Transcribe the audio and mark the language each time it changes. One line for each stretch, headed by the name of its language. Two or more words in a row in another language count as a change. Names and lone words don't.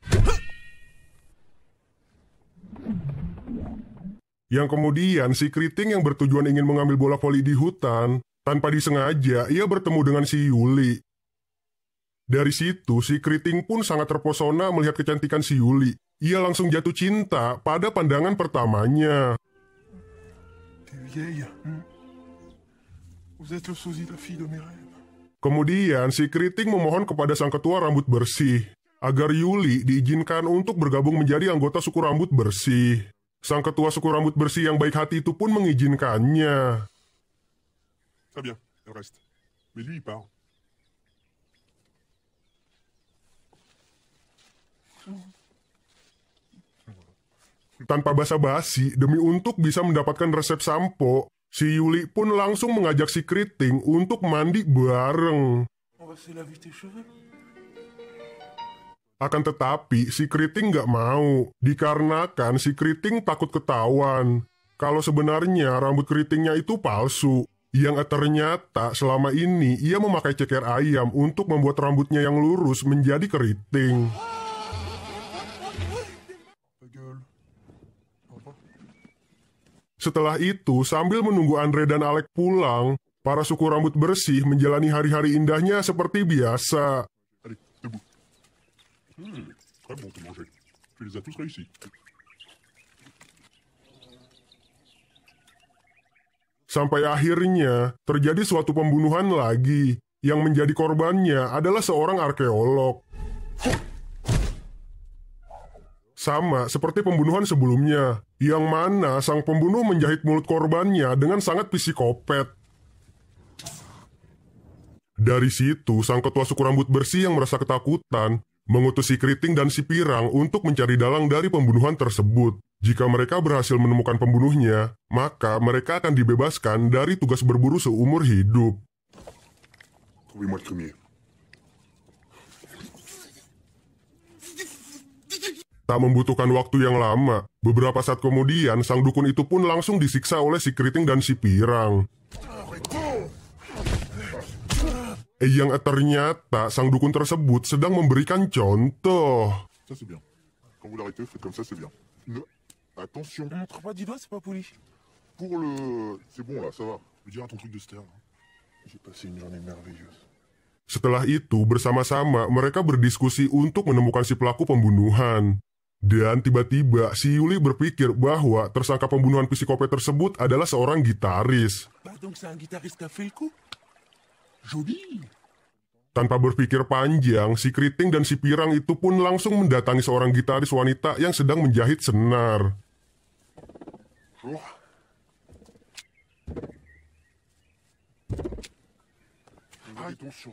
Indonesian: Yang kemudian si keriting yang bertujuan ingin mengambil bola voli di hutan, tanpa disengaja ia bertemu dengan si Yuli. Dari situ si keriting pun sangat terpesona melihat kecantikan si Yuli. Ia langsung jatuh cinta pada pandangan pertamanya.
French: T'es vieille. Vous êtes le sosie de la fille de mes rêves.
Indonesian: Kemudian si keriting memohon kepada sang ketua rambut bersih agar Yuli diizinkan untuk bergabung menjadi anggota suku rambut bersih. Sang ketua suku rambut bersih yang baik hati itu pun mengizinkannya.
French: Très bien, elle reste. Mais lui, il part.
Indonesian: Tanpa basa-basi, demi untuk bisa mendapatkan resep sampo, si Yuli pun langsung mengajak si keriting untuk mandi bareng.
French: On va se laver tes cheveux.
Indonesian: Akan tetapi, si keriting nggak mau, dikarenakan si keriting takut ketahuan. Kalau sebenarnya rambut keritingnya itu palsu, yang ternyata selama ini ia memakai ceker ayam untuk membuat rambutnya yang lurus menjadi keriting.
French: Ta gueule. Au revoir.
Indonesian: Setelah itu, sambil menunggu Andre dan Alec pulang, para suku rambut bersih menjalani hari-hari indahnya seperti biasa.
French: Allez, debout. Très bon, tout manger. Tu les as tous réussis.
Indonesian: Sampai akhirnya, terjadi suatu pembunuhan lagi. Yang menjadi korbannya adalah seorang arkeolog. Sama seperti pembunuhan sebelumnya, yang mana sang pembunuh menjahit mulut korbannya dengan sangat psikopat. Dari situ, sang ketua suku rambut bersih yang merasa ketakutan mengutus si Keriting dan si Pirang untuk mencari dalang dari pembunuhan tersebut. Jika mereka berhasil menemukan pembunuhnya, maka mereka akan dibebaskan dari tugas berburu seumur hidup.
French: Trouvez-moi le crémier.
Indonesian: Tak membutuhkan waktu yang lama, beberapa saat kemudian sang dukun itu pun langsung disiksa oleh si Keriting dan si Pirang. Yang ternyata sang dukun tersebut sedang memberikan contoh.
French: Ça c'est bien. Quand vous l'arrêtez, faites comme ça, c'est bien. Attention. On montre pas du doigt, c'est pas poli. Pour le... C'est bon là, ça va. Je dirais ton truc de stern. J'ai passé une journée merveilleuse.
Indonesian: Setelah itu, bersama-sama mereka berdiskusi untuk menemukan si pelaku pembunuhan. Dan tiba-tiba si Yuli berpikir bahwa tersangka pembunuhan psikopat tersebut adalah seorang gitaris.
French: Bah donc c'est un guitariste qui a fait le coup. Joli.
Indonesian: Tanpa berpikir panjang, si Keriting dan si Pirang itu pun langsung mendatangi seorang gitaris wanita yang sedang menjahit senar.
French: Bonjour. Arrêtons sur...